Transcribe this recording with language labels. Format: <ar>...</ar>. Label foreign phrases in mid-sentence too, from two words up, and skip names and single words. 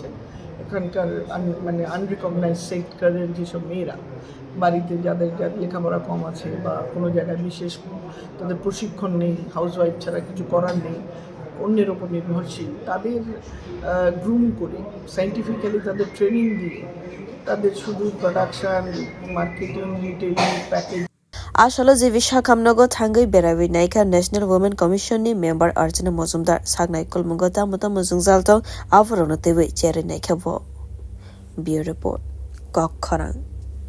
<bn>এখানকার মানে</bn> <en>unrecognise sector</en> <bn>যেসব মেয়েরা বাড়িতে যাদের লেখাপড়া কম আছে বা কোনো জায়গায় বিশেষ তাদের প্রশিক্ষণ নেই, হাউসওয়াইফ ছাড়া কিছু করার নেই, অন্যের ওপর নির্ভরশীল, তাদের গ্রুম করে সায়েন্টিফিক্যালি তাদের ট্রেনিং দিয়ে তাদের শুধু</bn> <en>production, marketing, retailing, package</en> <trp>Ashalo Jivi Shakamnogo Tangai Berawi Naika National Women Commission ni member Archana Majumdar Sagnai Kolmungo Mata Muzungzalto Avrono Tewe Cherry Naikabo.</trp> <en>Bureau Report</en> <trp>Kok Korang</trp>